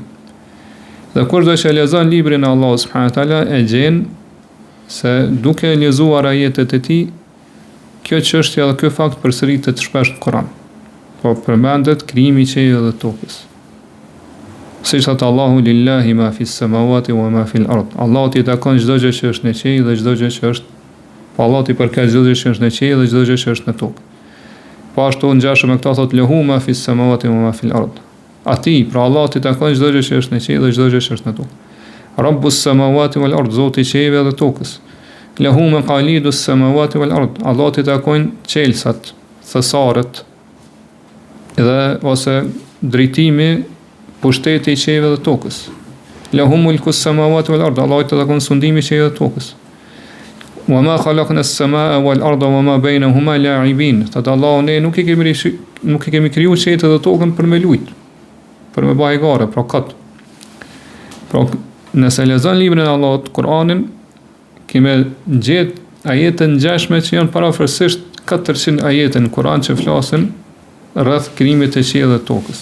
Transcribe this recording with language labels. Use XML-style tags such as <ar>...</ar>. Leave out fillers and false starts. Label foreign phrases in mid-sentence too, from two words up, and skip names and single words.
<sq>Dhe kur do të lexon librin e Allah</sq> <ar>سبحانه وتعالى,</ar> <sq>e gjen se duke lexuar ajetet e tij, kjo çështje dhe ky fakt përsëritet shpesh në Kur'an. po përmendet krijimi i qiellit dhe tokës. Siç thot Allahu</sq> <ar>لله ما في السماوات وما في الأرض.</ar> <sq>Allahu i takon çdo gjë që është në qiell dhe çdo gjë që është, po Allahu i përket çdo gjë që është në qiell dhe çdo gjë që është në tokë. Po ashtu ngjashëm me këta thot</sq> <ar>له ما في السماوات وما في الأرض.</ar> <sq>Ati, pra Allahu i takon çdo gjë që është në qiell dhe çdo gjë që është në tokë.</sq> <ar>رب السماوات والأرض,</ar> <sq>Zoti i qiellit dhe tokës.</sq> <ar>له مقاليد السماوات والأرض.</ar> <sq>Allahu i takojnë çelësat, thesaret dhe ose drejtimi, pushteti i qiellit dhe tokës.</sq> <ar>له ملك السماوات والأرض.</ar> <sq>Allahu i takon sundimi i qiellit dhe tokës.</sq> <ar>وما خلقنا السماء والأرض وما بينهما لاعبين.</ar> <sq>Tad Allahu ne nuk i kemi krijuar qiellin dhe tokën për me lut, për me bëj gare, pra kat. Pra nëse lexon librin e Allahut, Kur'anin, kemë gjetë ajete ngjashme që janë parafërsisht 400 ajete në Kur'an që flasin rreth krijimit të qiellit dhe tokës.</sq>